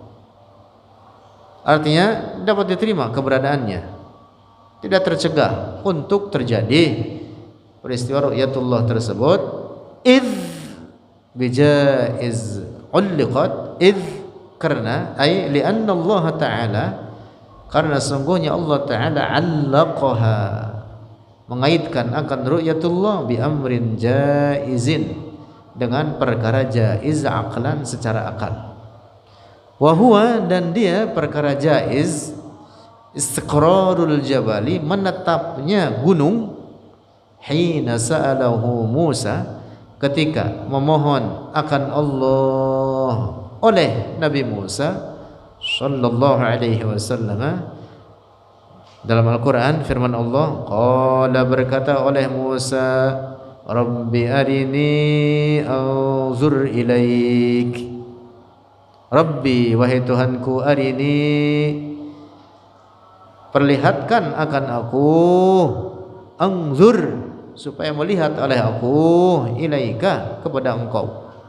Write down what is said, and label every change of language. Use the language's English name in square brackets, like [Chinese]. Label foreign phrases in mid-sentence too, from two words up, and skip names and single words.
[Indonesian] Artinya dapat diterima keberadaannya, tidak tercegah untuk terjadi peristiwa ru'yatullah tersebut. [Arabic] Idz bijaiz ulliqat, idz, karena, ay lianna Allah Ta'ala, [Indonesian] karena sungguhnya Allah Ta'ala allaqaha, mengaitkan akan ru'yatullah, [Arabic] bi amrin jaizin, [Indonesian] dengan perkara [Arabic] jaiz aqlan, [Indonesian] secara akal. [Arabic] Wa huwa, [Indonesian] dan dia perkara jaiz, [Arabic] istiqrarul jabali, [Indonesian] menetapnya gunung, [Arabic] hina sa'alahu Musa, [Indonesian] ketika memohon akan Allah oleh Nabi Musa [Arabic] sallallahu alaihi wasallam. [Indonesian] Dalam Al-Quran firman Allah, qala, berkata oleh Musa, [Arabic] Rabbi arini anzur ilaik, [Indonesian] Rabbi, wahai Tuhanku, arini, perlihatkan akan aku, anzur, supaya melihat oleh aku, ilaika, kepada engkau.